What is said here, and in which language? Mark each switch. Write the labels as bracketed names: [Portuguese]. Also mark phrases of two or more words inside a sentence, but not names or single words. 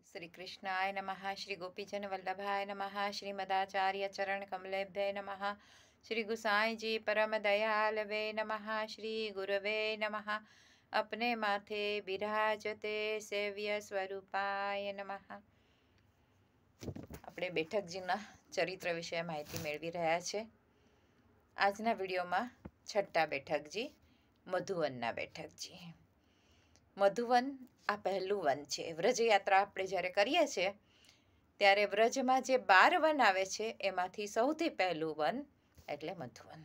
[Sanskrit] श्री कृष्णाय नमः। श्री गोपीजन वल्लभाय नमः। श्रीमदाचार्य चरण कमलेभ्य नमः। श्री गुसाई जी परम दयालवे नमः। श्री गुरवे नमः। [Hindi] अपने माथे बिराजते [Sanskrit] सेव्य स्वरूपाय नमः। [Gujarati] આપણે બેઠકજીના ચરિત્ર વિશે માહિતી મેળવી રહ્યા છે। આજના વિડીયોમાં છઠ્ઠા બેઠકજી મધુવનના બેઠકજી। મધુવન આ પહેલું વન છે। વ્રજયાત્રા આપણે જ્યારે કરીએ છીએ ત્યારે વ્રજમાં જે 12 વન આવે છે એમાંથી સૌથી પહેલું વન એટલે મધુવન।